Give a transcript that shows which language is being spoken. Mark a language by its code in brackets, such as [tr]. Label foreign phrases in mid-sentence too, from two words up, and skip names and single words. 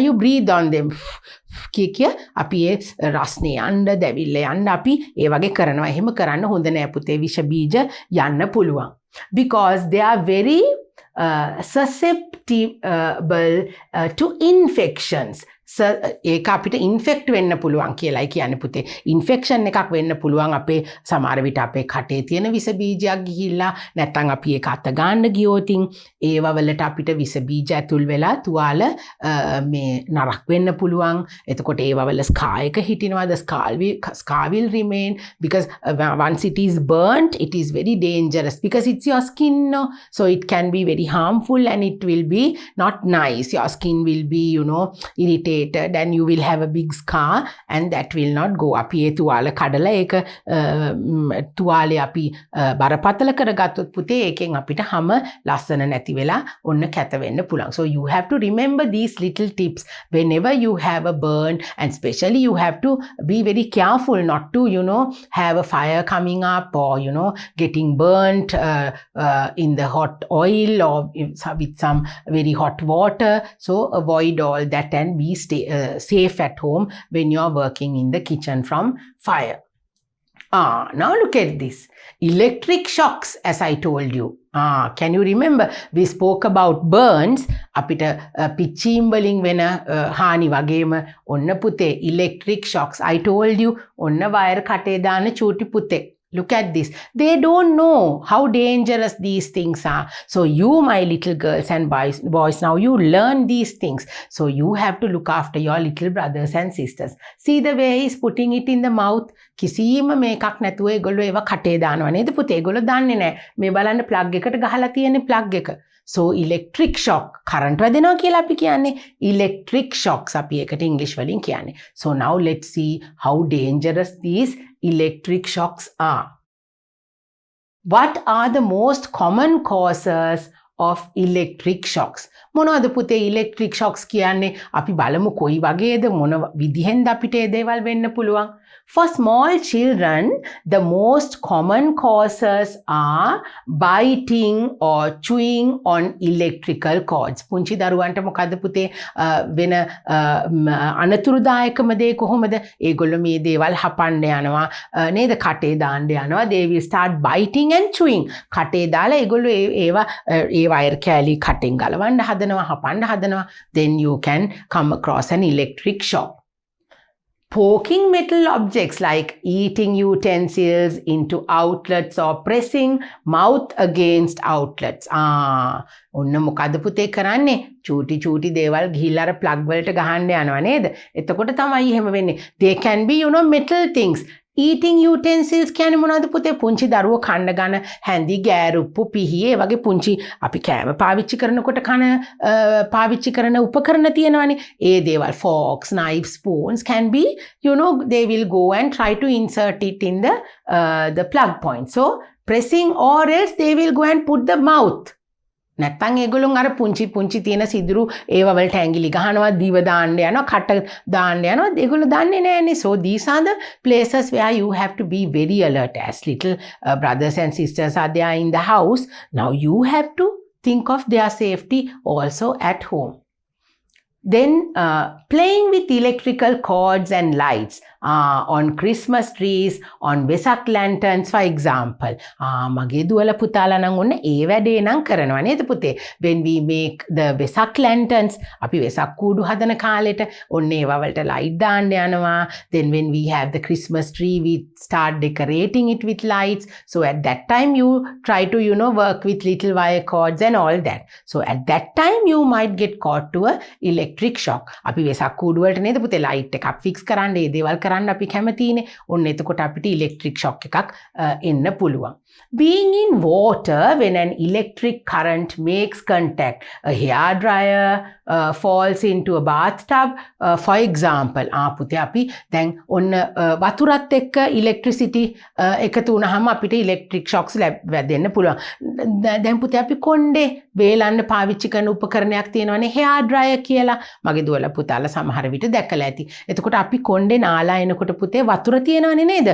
[en] You breathe on them. [si] කී අපි ඒ රස්නේ යන්න දැවිල්ල යන්න අපි ඒ වගේ කරනවා. එහෙම කරන්න හොඳ නැහැ පුතේ. විෂ බීජ යන්න පුළුවන්. [en] Because they are very susceptible to infections. [si] ඒක අපිට ඉන්ෆෙක්ට් වෙන්න පුළුවන් කියලායි කියන්නේ පුතේ. ඉන්ෆෙක්ෂන් එකක් වෙන්න පුළුවන් අපේ සමහර විට අපේ කටේ තියෙන විස බීජයක් ගිහිල්ලා නැත්නම් අපි ඒක අත ගන්න ගියොතින් ඒව වලට අපිට විස බීජ ඇතුල් වෙලා තුවාල මේ නරක් වෙන්න පුළුවන්. එතකොට ඒව වල ස්කා එක හිටිනවා. [en] The scar will remain because once it is burnt it is very dangerous because it's your skin, no? So it can be very harmful and it will be not nice. Your skin will be irritated and you will have a big scar and that will not go. [si] අපි ඒ තුවාල කඩලා ඒක තුවාලේ අපි බරපතල කරගත්තොත් පුතේ ඒකෙන් අපිට හැම ලස්සන නැති වෙලා ඔන්න කැත වෙන්න පුළුවන්. [en] So you have to remember these little tips whenever you have a burn, and especially you have to be very careful not to have a fire coming up or getting burnt in the hot oil or with some very hot water. So avoid all that and be safe at home when you are working in the kitchen from fire. Now look at this. Electric shocks, as I told you. Can you remember? We spoke about burns. [si] අපිට පිච්චීම් වලින් වෙන හානි වගේම ඔන්න පුතේ [en] electric shocks. I told you [si] ඔන්න වයර් කටේ දාන චූටි පුතේ. [en] Look at this. They don't know how dangerous these things are. So you, my little girls and boys, now you learn these things. So you have to look after your little brothers and sisters. See the way he's putting it in the mouth. [si] කිසිම මේකක් නැතුව ඒගොල්ලෝ ඒවා කටේ දානවා නේද පුතේ? ඒගොල්ලෝ දන්නේ නැහැ. මේ බලන්න ප්ලග් එකට ගහලා තියෙන ප්ලග් එක. [en] So electric shock, current [si] වැදෙනවා කියලා අපි කියන්නේ. [en] Electric shocks [si] අපි ඒකට English වලින් කියන්නේ. [en] So now let's see how dangerous these electric shocks are. What are the most common causes of electric shocks? [si] මොනවද පුතේ [en] electric shocks [si] කියන්නේ? අපි බලමු කොයි වගේද මොන විදිහෙන්ද අපිට ඒ දේවල් වෙන්න පුළුවන්. [en] For small children, the most common causes are biting or chewing on electrical cords. [si] පුංචි දරුවන්ට මොකද්ද පුතේ වෙන අනතුරුදායකම දේ කොහොමද? ඒගොල්ලෝ මේ දේවල් හපන්න යනවා නේද? කටේ දාන්න යනවා. [en] They will start biting and chewing. [si] කටේ දාලා ඒගොල්ලෝ ඒවා ඒ වයර් කෑලි කටෙන් ගලවන්න හදනවා, හපන්න හදනවා. [en] Then you can come across an electric shock. Poking metal objects like eating utensils into outlets or pressing mouth against outlets. [si] ඔන්න මොකද පුතේ කරන්නේ? චූටි දේවල් ගිහිල්ලා අර ප්ලග් වලට ගහන්න යනවා නේද? එතකොට තමයි එහෙම වෙන්නේ. [en] They can be metal things. Eating utensils [si] කියන්නේ මොනවද පුතේ? පුංචි දරුවෝ කන්න ගන්න හැඳි, ගෑරුප්පු, පිහි ඒ වගේ පුංචි අපි කෑම පාවිච්චි කරනකොට පාවිච්චි කරන උපකරණ තියෙනවානේ. ඒ දේවල් [en] forks, knives, spoons can be, they will go and try to insert it in the plug point. So pressing, or else they will go and put the mouth. [si] නැත්තම් ඒගොල්ලෝ අර පුංචි තියෙන සිදුරු ඒව වලට ඇඟිලි ගහනවා, දිව දාන්න යනවා, කට දාන්න යනවා. ඒගොල්ලෝ දන්නේ නැහැනේ. [en] So these are the places where you have to be very alert. As little brothers and sisters are there in the house, now you have to think of their safety also at home. Then playing with electrical cords and lights on Christmas trees, on Vesak lanterns, for example. [si] මගේ දුවල පුතාලා නම් ඔන්න ඒ වැඩේ නම් කරනවා නේද පුතේ? [en] When we make the Vesak lanterns, [si] අපි වෙසක් කූඩු හදන කාලෙට ඔන්න ඒවා වලට light දාන්න යනවා. [en] Then when we have the Christmas tree, we start decorating it with lights. So at that time you try to work with little wire cords and all that. So at that time you might get caught to a electric shock. [si] අපි වෙසක් කූඩු වලට නේද පුතේ light එකක් fix කරන්න ඒ දේවල් කරන්න අපි කැමතිනේ. ඔන්න එතකොට අපිට [en] electric shock [si] එකක් එන්න පුළුවන්. [en] Being in water when an electric current makes contact. A hair dryer falls into a bathtub, for example. [si] පුතේ අපි දැන් ඔන්න වතුරත් එක්ක electricity එකතු වුණාම අපිට [en] electric shocks [si] වැදෙන්න පුළුවන්. දැන් පුතේ අපි කොණ්ඩේ වේලන්න පාවිච්චි කරන උපකරණයක් තියෙනවානේ [en] hair dryer [si] කියලා. මගේ දුවලා පුතාලා සමහර විට දැකලා ඇති. එතකොට අපි කොණ්ඩේ නාලා එනකොට පුතේ වතුර තියෙනවනේ නේද?